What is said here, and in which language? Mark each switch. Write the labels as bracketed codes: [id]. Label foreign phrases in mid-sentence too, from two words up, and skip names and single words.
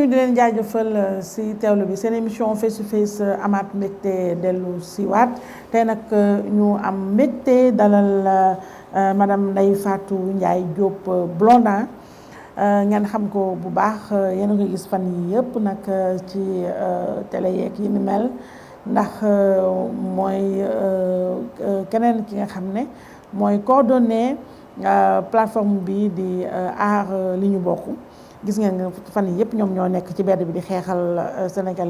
[wo] leen jaajëfal si teewlu bi seen émission [en] face to face [wo] amaat mbégte dellu si waat tey nag ñu am mbégte dalal madame Ndeye Fatou Ndiaye Diop Blondin ngeen xam ko bu baax yéen a ko gis fan yi yëpp nag ci télé yeeg yi ni mel ndax mooy keneen ki nga xam ne mooy [fr] coordonné plateforme [wo] bi di aar li ñu bokk gis ngeen nga fan yi yëpp ñoom ñoo nekk ci bedd bi di xeexal sénégalais